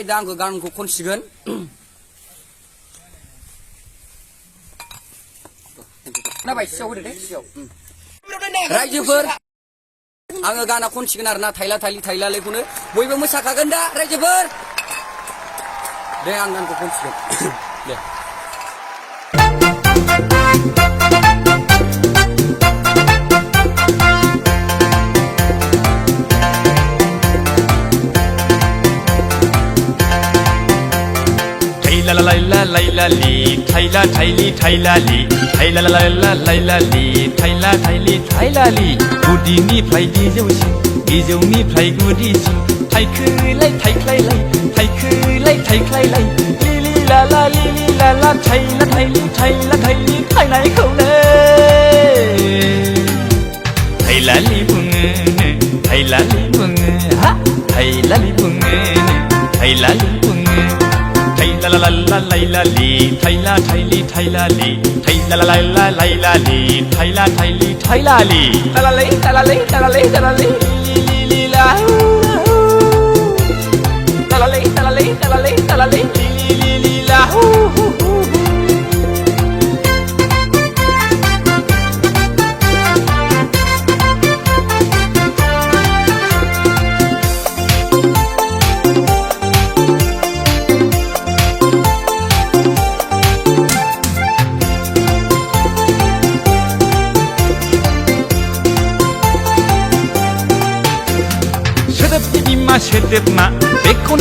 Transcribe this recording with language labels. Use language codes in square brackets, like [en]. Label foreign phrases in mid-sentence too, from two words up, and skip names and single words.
[brx] दा आंखौ गानखौ खनसिगोन। खोनाबाय? सियाव होदो दे, सियाव। रायजोफोर, आङो गाना खनसिगोन आरोना थाइला थाइलि थाइलालैखौनो बयबो मोसाखागोन दा रायजोफोर। दे आं गानखौ खनसिगोन। दे। la la la la la li thaila thaili thaila li thaila la la la la li thaila thaili thaila li गुदिनिफ्राय गोजौसिन गोजौनिफ्राय गुदिसिन थाइखोलाय थाइख्लायलाय थाइखोलाय थाइख्लायलाय लिलि लाला थाइला थाइलि थाइला थाइलि थाइनायखौनो थाइलालि बुङो थाइलालि बुङो हा थाइलालि बुङो थाइलालि बुङो la la la la la li thaila thaili thaila li thaila la la la la li thaila thaili thaila li la la la la li li li la la la li li li la सोदोब मा बेखौनो